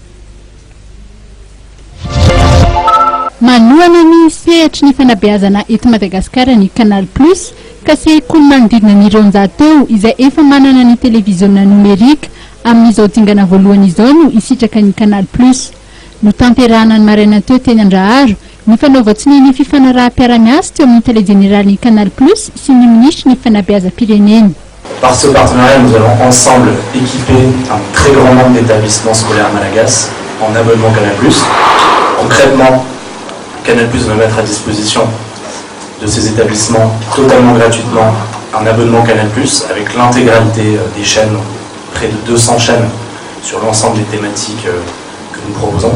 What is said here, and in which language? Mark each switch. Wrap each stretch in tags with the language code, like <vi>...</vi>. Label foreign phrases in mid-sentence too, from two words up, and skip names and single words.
<mg>Manohana ny sehatra ny fanabeazana eto Madagasikara ny Canal Plus ka sekoly manodidina ny roanjato teo izay efa manana ny televiziona numerika amin'izao dingana voalohany izao no isitraka ny Canal Plus. No tanterahana ny maraina teo teny Andraharo ny fanaova-tsoa ny fifanaraha-piara-miasa teo amin'ny</mg> <fr>télé générale</fr> <mg>ny Canal Plus sy ny ministre ny fanabeazam-pirenena.</mg> <fr>Par ce partenariat, nous allons ensemble équiper un très grand nombre d'établissements scolaires malagasy en abonnement Canal Plus. Concrètement, Canal Plus va mettre à disposition de ces établissements totalement gratuitement un abonnement Canal Plus avec l'intégralité des chaînes, près de 200 chaînes sur l'ensemble des thématiques que nous proposons.</fr>